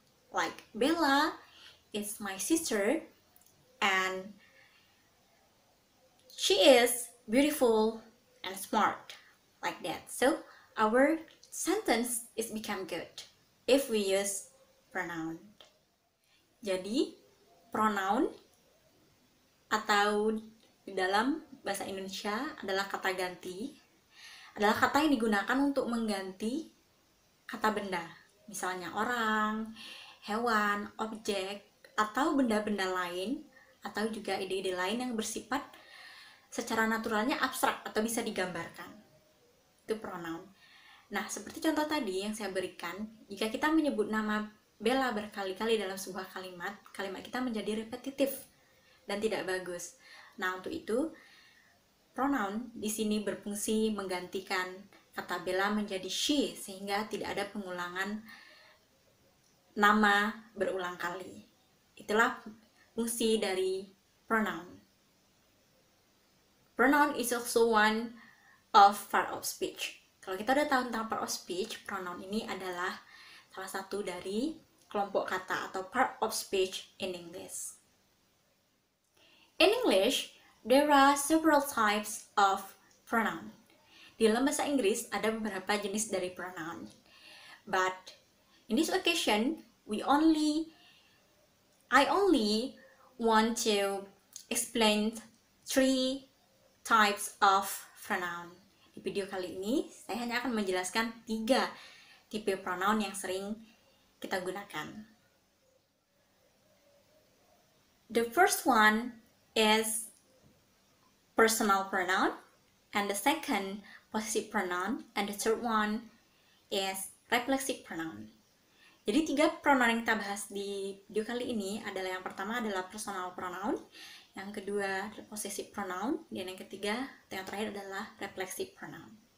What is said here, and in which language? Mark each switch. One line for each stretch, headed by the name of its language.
English: Like Bella is my sister and she is beautiful and smart, like that. So our sentence is become good if we use pronoun.
Indonesian: Jadi pronoun atau di dalam bahasa Indonesia adalah kata ganti, adalah kata yang digunakan untuk mengganti kata benda, misalnya orang, hewan, objek, atau benda-benda lain, atau juga ide-ide lain yang bersifat secara naturalnya abstrak atau bisa digambarkan. Itu pronoun. Nah, seperti contoh tadi yang saya berikan, jika kita menyebut nama Bella berkali-kali dalam sebuah kalimat, kalimat kita menjadi repetitif dan tidak bagus. Nah, untuk itu pronoun di sini berfungsi menggantikan kata Bella menjadi she sehingga tidak ada pengulangan nama berulang kali. Itulah fungsi dari pronoun.
English: Pronoun is also one of part of speech.
Indonesian: Kalau kita udah tahu tentang part of speech, pronoun ini adalah salah satu dari kelompok kata atau
English: part of speech in English. In English, there are several types of pronoun.
Indonesian: Di dalam bahasa Inggris ada beberapa jenis dari pronoun.
English: But in this occasion, I only want to explain 3 types of pronoun.
Indonesian: Di video kali ini, saya hanya akan menjelaskan 3 tipe pronoun yang sering kita gunakan.
English: The first one is personal pronoun, and the second possessive pronoun, and the third one is reflexive pronoun.
Indonesian: Jadi 3 pronoun yang kita bahas di video kali ini adalah yang pertama adalah personal pronoun, yang kedua possessive pronoun, dan yang ketiga atau yang terakhir adalah reflexive pronoun.